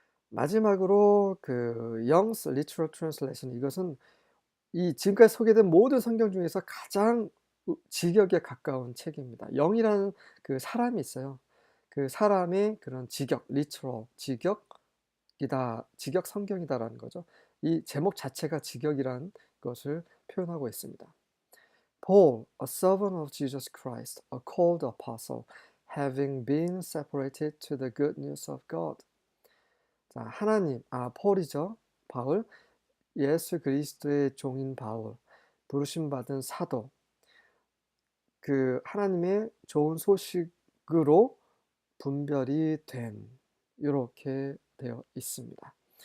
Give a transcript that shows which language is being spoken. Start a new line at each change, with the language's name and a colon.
Korean: 마지막으로 그 Young's Literal Translation, 이것은 이 지금까지 소개된 모든 성경 중에서 가장 직역에 가까운 책입니다. 영이라는 그 사람이 있어요. 그 사람의 그런 직역, literal, 직역 성경이다라는 거죠. 이 제목 자체가 직역이라는 것을 표현하고 있습니다.
English: Paul, a servant of Jesus Christ, a called apostle, having been separated to the good news of God.
Korean: 자, 하나님, 폴이죠. 바울, 예수 그리스도의 종인 바울, 부르심받은 사도, 그 하나님의 좋은 소식으로 분별이 된, 이렇게 되어 있습니다.